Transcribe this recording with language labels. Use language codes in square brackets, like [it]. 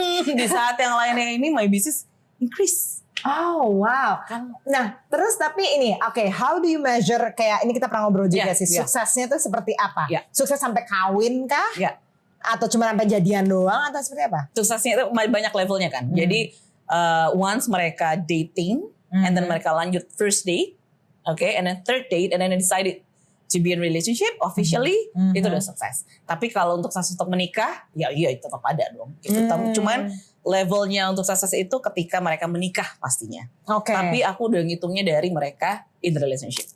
[id] Di saat yang lainnya ini [en] my business increase. [id] Oh wow. Nah terus tapi ini [en] how do you measure, [id] kayak ini kita pernah ngobrol juga sih, suksesnya tuh seperti apa? Sukses sampai kawin kah? Atau cuma sampai jadian doang atau seperti apa? Suksesnya itu banyak levelnya kan. Jadi [en] once mereka dating, and then [id] mereka lanjut [en] first date, okay, and then third date, and then they decided to be in relationship officially, [id] itu udah sukses. Tapi kalau untuk sukses untuk menikah, ya iya tetap ada dong. Gitu. Cuman levelnya untuk sukses itu ketika mereka menikah pastinya. Tapi aku udah ngitungnya dari mereka [en] in relationship.